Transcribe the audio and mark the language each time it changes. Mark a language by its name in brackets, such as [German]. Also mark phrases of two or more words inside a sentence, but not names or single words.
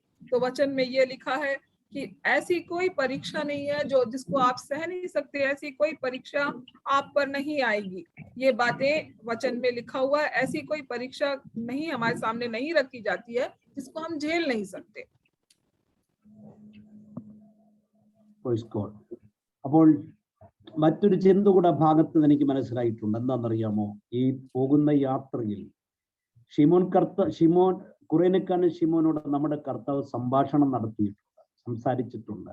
[Hindi] तो वचन में ये लिखा है कि ऐसी कोई परीक्षा नहीं है जिसको आप सह नहीं सकते, ऐसी कोई परीक्षा आप पर नहीं आएगी। ये बातें वचन में लिखा हुआ है। ऐसी कोई परीक्षा नहीं हमारे सामने नहीं रखी जाती है जिसको हम झेल नहीं सकते। [Malayalam] അപ്പോൾ മറ്റൊരു ചിന്ത കൂടെ ഭാഗത്ത് എനിക്ക് മനസ്സിലായിട്ടുണ്ട്. എന്താണെന്നറിയാമോ? ഈ പോകുന്ന യാത്രയിൽ കുറേനക്കാരൻ ഷിമോനോട് നമ്മുടെ കർത്താവ് സംഭാഷണം നടത്തിയിട്ടുണ്ട്, സംസാരിച്ചിട്ടുണ്ട്.